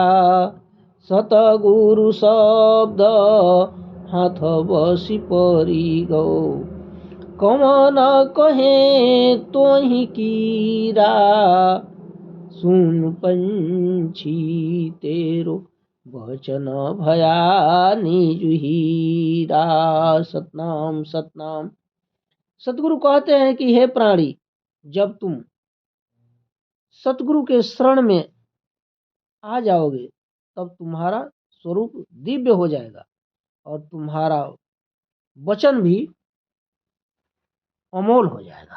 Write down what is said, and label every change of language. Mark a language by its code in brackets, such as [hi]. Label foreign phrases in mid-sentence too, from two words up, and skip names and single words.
[hi] सतगुरु शब्द हाथ बसी परी गो, कौन कहे तोहि कीरा। सुन पंछी तेरो वचन भया निज हीरा। सतनाम सतनाम। सतगुरु कहते हैं कि हे प्राणी, जब तुम सतगुरु के शरण में आ जाओगे तब तुम्हारा स्वरूप दिव्य हो जाएगा और तुम्हारा वचन भी अमोल हो जाएगा।